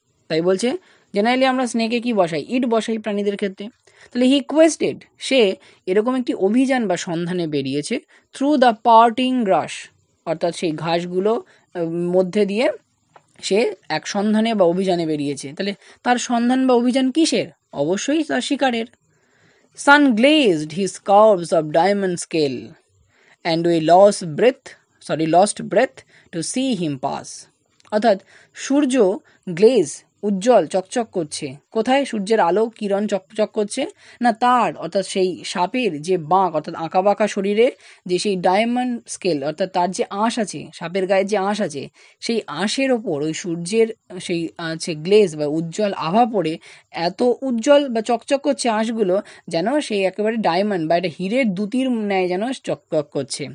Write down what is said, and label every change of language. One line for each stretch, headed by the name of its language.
Bangla: তাই বলছে জেনারেলি আমরা স্নেকে কি বসাই, ইট বসাই প্রাণীদের ক্ষেত্রে। তাহলে
English: he quested,
Bangla: সে এরকম একটি অভিযান বা সন্ধানে বেরিয়েছে,
English: through the parting grass,
Bangla: অর্থাৎ সেই ঘাসগুলো মধ্যে দিয়ে সে এক সন্ধানে বা অভিযানে বেরিয়েছে। তাহলে তার সন্ধান বা অভিযান কিসের? অবশ্যই তার শিকারের।
English: Sun glazed his curves of diamond scale, and we lost breath to see him pass.
Bangla: অর্থাৎ সূর্য গ্লেজ উজ্জ্বল চকচক করছে, কোথায় সূর্যের আলো কিরণ চকচক করছে না তার, অর্থাৎ সেই সাপের যে বাঁক অর্থাৎ আঁকা বাঁকা শরীরে যে সেই ডায়মন্ড স্কেল অর্থাৎ তার যে আঁশ আছে, সাপের গায়ে যে আঁশ আছে, সেই আঁশের ওপর ওই সূর্যের সেই গ্লেজ বা উজ্জ্বল আভা পড়ে এত উজ্জ্বল বা চকচক করছে আঁশগুলো, যেন সেই একেবারে ডায়মন্ড বা একটা হীরের দুতির ন্যায় যেন চকচক করছে।